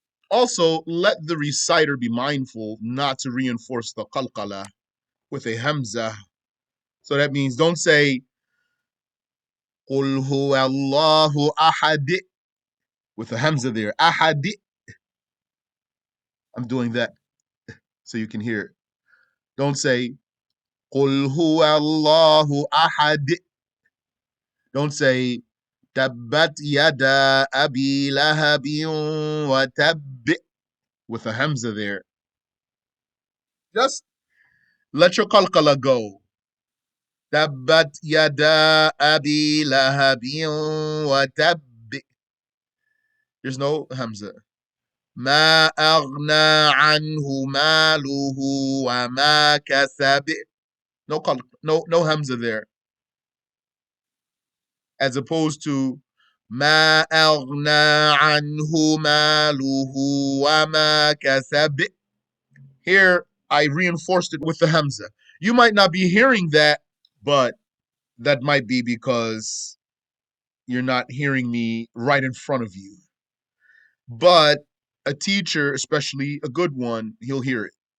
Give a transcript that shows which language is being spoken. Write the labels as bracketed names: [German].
[English] Also, let the reciter be mindful not to reinforce the qalqalah with a hamzah. So that means don't say [Arabic] قُلْ هُوَ اللَّهُ أَحَدٌ [English] with a hamzah there. Ahad. I'm doing that so you can hear it. Don't say [Arabic] قُلْ هُوَ اللَّهُ أَحَدٌ. [English] Don't say [Arabic] تَبَّتْ يَدَا أَبِي لَهَبٍ وَتَبٍّ [English] with a hamzah there. Just let your qalqalah go. [Arabic] تَبَّتْ يَدَا أَبِي لَهَبٍ وَتَبٍّ. [English] There's no hamzah. [Arabic] ما أغنى عنه ماله وما كسب. [English] No qalq, no Hamzah there. As opposed to [Arabic] ما أغنى عنه ماله وما كسب. [English] Here, I reinforced it with the Hamzah. You might not be hearing that, but that might be because you're not hearing me right in front of you. But a teacher, especially a good one, he'll hear it.